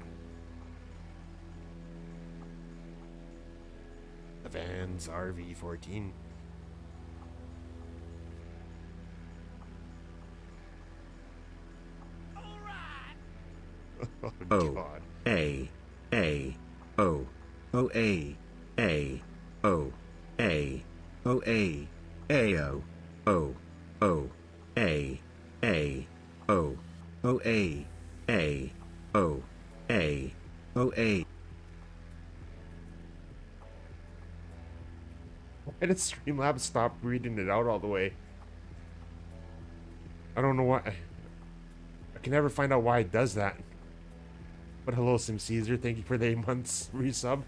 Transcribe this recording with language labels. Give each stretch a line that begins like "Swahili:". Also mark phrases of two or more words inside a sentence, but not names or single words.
English: The van's RV14. Oh, God. A O O A O A O A O O O A O O A O O A. Why did Streamlabs stop reading it out all the way? I don't know why. I can never find out why it does that. But hello, Sim Caesar. Thank you for the 8 months resub.